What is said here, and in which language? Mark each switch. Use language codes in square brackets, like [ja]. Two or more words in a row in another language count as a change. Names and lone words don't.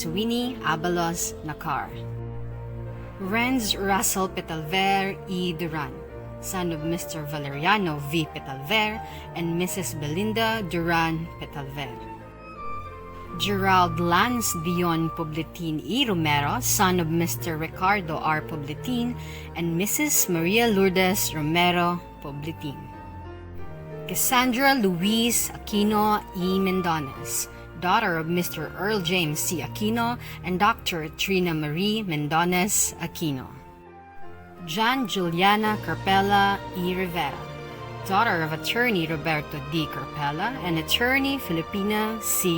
[en] Winnie Abalos Nakar. Renz Russell Petalver E. Duran, son of Mr. Valeriano V. Petalver and Mrs. Belinda Duran Petalver. Gerald Lance Dion Pobletin E. Romero, son of Mr. Ricardo R. Pobletin and Mrs. Maria Lourdes Romero Pobletin. Cassandra Louise Aquino E. Mendones, daughter of Mr. Earl James C. Aquino and Dr. Trina Marie Mendones Aquino. John Juliana Carpella E. Rivera, daughter of attorney Roberto D. Carpella and attorney Filipina C.